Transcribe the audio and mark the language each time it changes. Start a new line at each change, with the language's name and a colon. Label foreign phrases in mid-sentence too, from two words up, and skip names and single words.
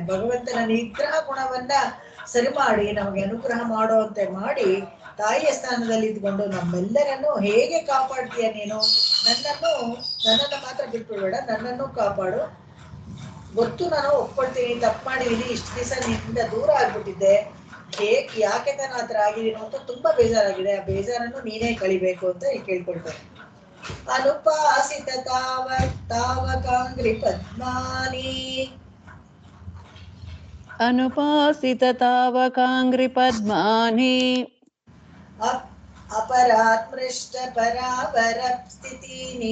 Kannada: ಭಗವಂತನ ನಿಗ್ರಹ ಗುಣವನ್ನ ಸರಿ ಮಾಡಿ ನಮಗೆ ಅನುಗ್ರಹ ಮಾಡುವಂತೆ ಮಾಡಿ, ತಾಯಿಯ ಸ್ಥಾನದಲ್ಲಿ ಇದ್ಕೊಂಡು ನಮ್ಮೆಲ್ಲರನ್ನು ಹೇಗೆ ಕಾಪಾಡ್ತೀಯ ನೀನು, ನನ್ನನ್ನು ಮಾತ್ರ ಬಿಟ್ಬಿಡ್ಬೇಡ, ನನ್ನನ್ನು ಕಾಪಾಡು. ಗೊತ್ತು, ನಾನು ಒಪ್ಕೊಳ್ತೀನಿ, ತಪ್ಪು ಮಾಡಿದೀನಿ, ಇಷ್ಟು ದಿವಸ ನಿನ್ನಿಂದ ದೂರ ಆಗ್ಬಿಟ್ಟಿದ್ದೆ, ಯಾಕೆ ನಾನು ಆ ಥರ ಆಗಿದ್ದೀನೋ ಅಂತ ತುಂಬಾ ಬೇಜಾರಾಗಿದೆ. ಆ ಬೇಜಾರನ್ನು ನೀನೇ ಕಳಿಬೇಕು ಅಂತ ಕೇಳ್ಕೊಳ್ತಾರೆ.
Sanskrit: ಅನುಪಾಸಿತ ತಾವಕಾಂಗ್ರಿ ಪದ್ಮಾನಿ ಅನುಪಾಸಿತ ತಾವಕಾಂಗ್ರಿ ಪದ್ಮಾನಿ ಅಪರಾತ್ಮೃಷ್ಟ ಪರಾವರ ಸ್ಥಿತಿನಿ